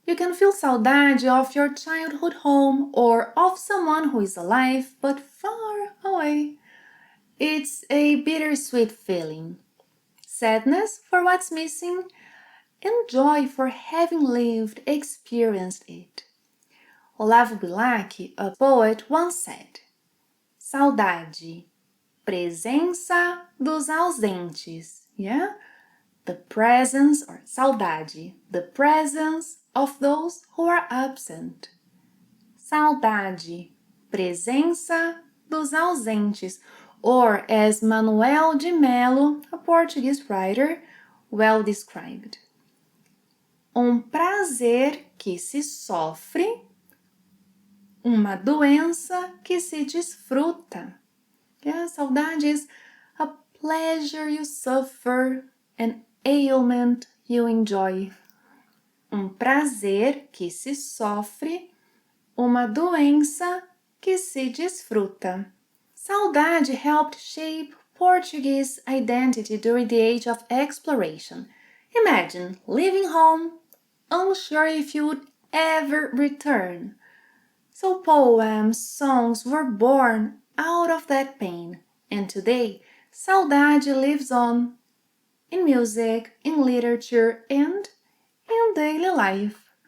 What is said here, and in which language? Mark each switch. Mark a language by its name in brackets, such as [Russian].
[English] You can feel saudade of your childhood home or of someone who is alive but far away. It's a bittersweet feeling. Sadness for what's missing and joy for having lived, experienced it. Olavo Bilac, a poet, once said, saudade, [Portuguese] presença dos ausentes. [English] Yeah? The presence, or saudade, the presence of those who are absent. Saudade, [Portuguese] presença dos ausentes, [English] or as Manuel de Melo, a Portuguese writer, well described. [Portuguese] Prazer que se sofre, uma doença que se desfruta. [English] Yeah, saudade is a pleasure you suffer, an ailment you enjoy. [Portuguese] Prazer que se sofre, uma doença que se desfruta. [English] Saudade helped shape Portuguese identity during the age of exploration. Imagine leaving home, unsure if you would ever return. So poems, songs were born out of that pain, and today saudade lives on in music, in literature, and in daily life.